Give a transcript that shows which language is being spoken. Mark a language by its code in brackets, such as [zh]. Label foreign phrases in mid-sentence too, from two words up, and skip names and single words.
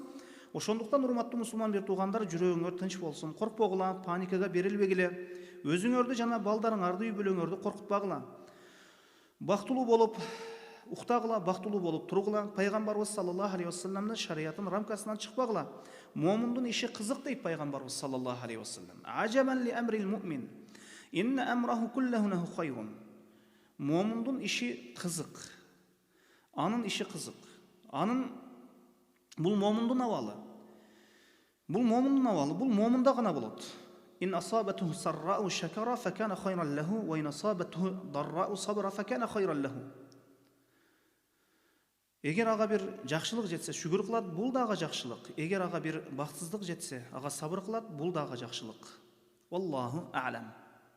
[ky] Ошондуктан урматтуу мусулман бир туугандар, жүрөгүңөр тынч болсун, коркпогула, паникага берилбегиле, өзүңөрдү жана балдарыңарды, үй бүлөңөрдү коркутпагыла. Бактылуу болуп уктагыла, бактылуу болуп тургула. Пайгамбарыбыз [ar] صلى الله عليه وسلم [ky] шариятын рамкасынан чыкпагыла. Момундун иши кызык дейт пайгамбарыбыз [ar] صلى الله عليه وسلم. عجبا لأمر المؤمن, إن أمره كله خير. [ky] Момундун иши кызык. Анын иши кызык. Бул момундун абалы. Бул момунда гана болот. [ar] إن أصابته سراء شكر فكان خيرا له، وإن أصابته ضراء صبر فكان خيرا له. [ky] Эгер ага бир жакшылык жетсе, шүгүр кылат, бул дагы жакшылык. Эгер ага бир бактсыздык жетсе, ага сабыр кылат, бул дагы жакшылык. [ar] والله أعلم.